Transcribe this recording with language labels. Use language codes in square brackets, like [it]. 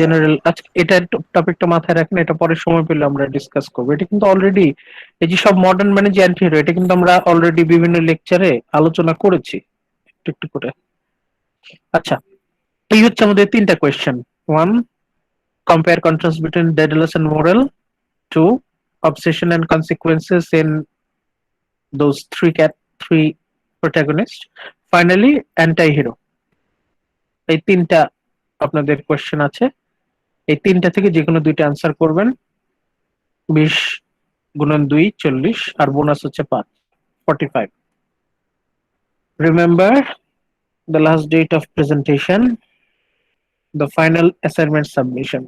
[bn] General, আজকে এটা টপিকটা মাথায় রাখেন, এটা পরে সময় পেলে আমরা ডিসকাস করবো। এটা কিন্তু অলরেডি এই যে সব মডার্ন মানে যে অ্যান্টি হিরো, এটা কিন্তু আমরা অলরেডি বিভিন্ন লেকচারে আলোচনা করেছি একটু একটু করে। আচ্ছা, এই হচ্ছে আমাদের তিনটা question. [en] One, compare contrast between Dedalus and moral. Two, obsession and consequences in those three protagonists. Finally, anti-hero. [bn] এই তিনটা আপনাদের কোয়েশ্চেন আছে, এই তিনটা থেকে যে কোনো দুইটা অ্যান্সার করবেন। 20 গুণন 2 40, আর বোনাস হচ্ছে 5, 45। [en] Remember the last date of presentation, the final assignment submission.